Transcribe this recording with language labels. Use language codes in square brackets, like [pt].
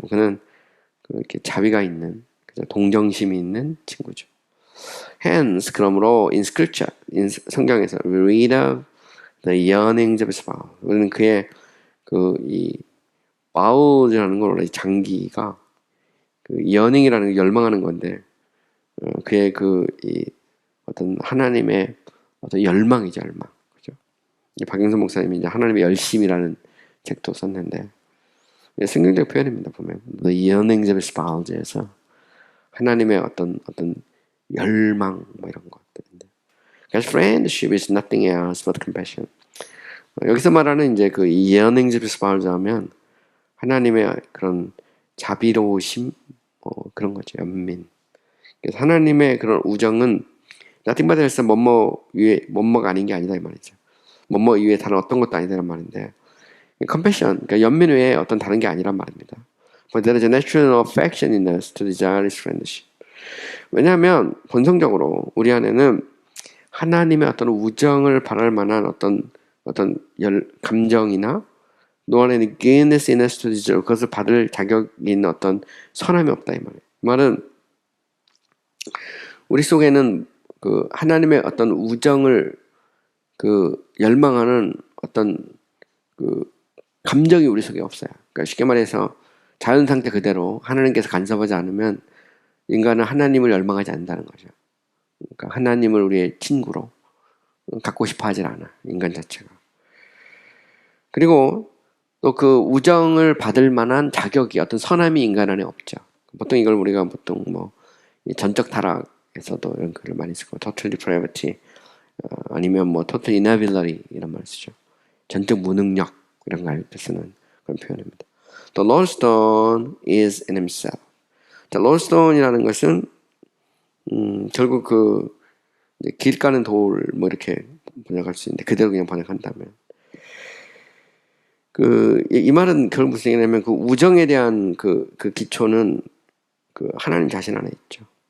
[ko] 그는 이렇게 자비가 있는, 동정심이 있는 친구죠. [en] Hence, [ko] 그러므로 [en] in scripture, [ko] 성경에서 [en] we read of the yearnings of his vow. [ko] 우리는 그의 이 vows라는 건 원래 장기가 yearning이라는 게 열망하는 건데 그의 이 어떤 하나님의 어떤 열망이죠, 열망. 그죠? 박영선 목사님이 이제 하나님의 열심이라는 책도 썼는데 성경적 표현입니다. 보면 [en] the yearnings of his vows [ko] 에서 하나님의 어떤 열망 뭐 이런 것들인데. 그래서 [en] friendship is nothing else but compassion. [ko] 여기서 말하는 이제 그 [en] yearnings of his vows [ko] 하면 하나님의 그런 자비로우심 그런 거죠. 연민. 그래서 하나님의 그런 우정은 [en] nothing but else [ko] 뭐뭐가 아닌 게 아니다 이 말이죠. 뭐뭐 이외에 다른 어떤 것도 아니다는 말인데 compassion, 그러니까 연민 외에 어떤 다른 게 아니란 말입니다. [en] But there is a natural affection in us to desire his friendship. [ko] 왜냐하면 본성적으로 우리 안에는 하나님의 어떤 우정을 바랄 만한 어떤 감정이나 너 안에는 [en] goodness in us to desire [ko] 그것을 받을 자격이 있는 어떤 선함이 없다 이 말이에요. 이 말은 우리 속에는 하나님의 어떤 우정을 열망하는 어떤 감정이 우리 속에 없어요. 그러니까 쉽게 말해서 자연 상태 그대로 하나님께서 간섭하지 않으면 인간은 하나님을 열망하지 않는다는 거죠. 그러니까 하나님을 우리의 친구로 갖고 싶어 하질 않아, 인간 자체가. 그리고 또 그 우정을 받을 만한 자격이 어떤 선함이 인간 안에 없죠. 보통 이걸 우리가 보통 전적 타락에서도 이런 글을 많이 쓰고 total depravity 아니면 total inability 이런 말을 쓰죠. 전적 무능력 이런 걸 할 때 쓰는 그런 표현입니다. [en] The lodestone is in himself. [ko] 자, lodestone이라는 것은 결국 길 가는 돌 이렇게 번역할 수 있는데 그대로 그냥 번역한다면 이 말은 결국 무슨 얘기냐면 우정에 대한 기초는 하나님 자신 안에 있죠.